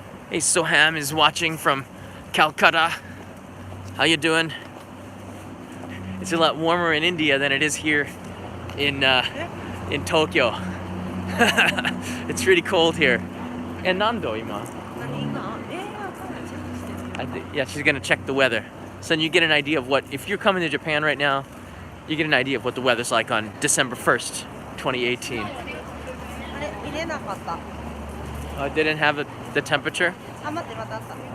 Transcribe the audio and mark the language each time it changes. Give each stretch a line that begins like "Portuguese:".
English: Hey, Soham is watching from Calcutta. How you doing? It's a lot warmer in India than it is here in Tokyo. It's really cold here. And
Japanese: Nando ima. 何今わかんないチェックしてる
English: Yeah, she's gonna check the weather. So then you get an idea of what, if you're coming to Japan right now, you get an idea of what the weather's like on December 1st, 2018.
Japanese: あれ入れなかった
English: It didn't have the temperature.
Japanese: あ待ってまたあった